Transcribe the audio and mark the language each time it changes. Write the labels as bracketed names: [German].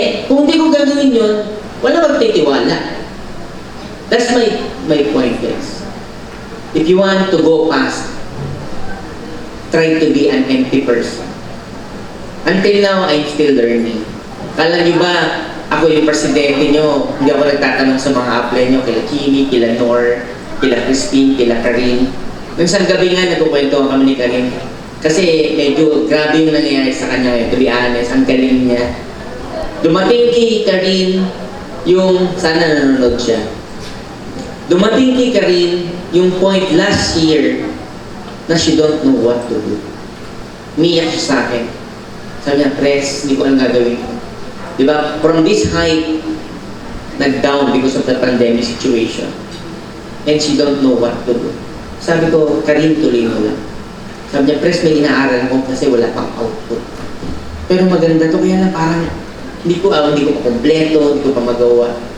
[Filipino] Kung hindi ko gagawin yun, wala magtitiwala. [English] That's my point, guys. If you want to go past, try to be an empty person. Until now, I'm still learning. [Filipino] Kala niyo ba, ako yung presidente nyo, hindi ako nagtatanong sa mga upline nyo, kila Kimi, kila Nor, kila Crispin, kila Karin. Nung isang gabi nga, nagkukwentuhan kami ni Karin. Kasi medyo grabe yung nangyayari sa kanya, [English] to be honest, [Filipino] ang galing niya. Dumating kay Karin, yung, sana nanonood siya. Dumating kay Karin, yung [English] point last year, na she don't know what to do. [Filipino] Umiyak siya sa akin. Sabi niya, Pres, hindi ko alam gagawin ko. Diba? [English] From this height, nag-down because of the pandemic situation. And she don't know what to do. [Filipino] Sabi ko, Karin, tuloy mo lang. Sabi niya, Pres, may inaaral ko kasi wala pang output. Pero maganda to, kaya na parang hindi ko pa kompleto, hindi ko pa magawa.